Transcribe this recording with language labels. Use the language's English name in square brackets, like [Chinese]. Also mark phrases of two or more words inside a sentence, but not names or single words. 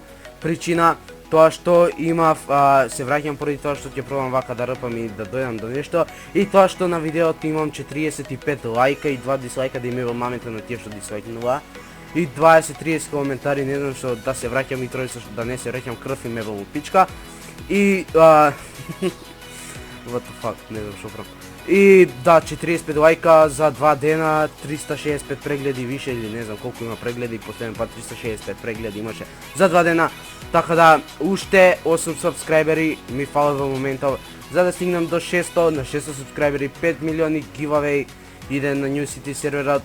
[Macedonian] Причина тоа што имав, се враќам поради тоа што ќе пробам вака да рпам и да дојдам до нешто, и тоа што на видеото имам 45 лајка и 2 дислајка, да имам мамите на тие што дислајкнува, и 20-30 коментари, не знам што да се враќам и тројца да не се враќам, крв и мебел пичка. [English] И what the fuck, [Macedonian] не знам што правам. И да, 45 лајка за 2 дена, 365 прегледи више или не знам колку има прегледи, последен пат 365 прегледи имаше за 2 дена. Така да, уште 8 сабскрајбери ми фалат во моментов за да стигнам до 600, на 600 сабскрајбери 5 милиони giveaway иде на New City серверот.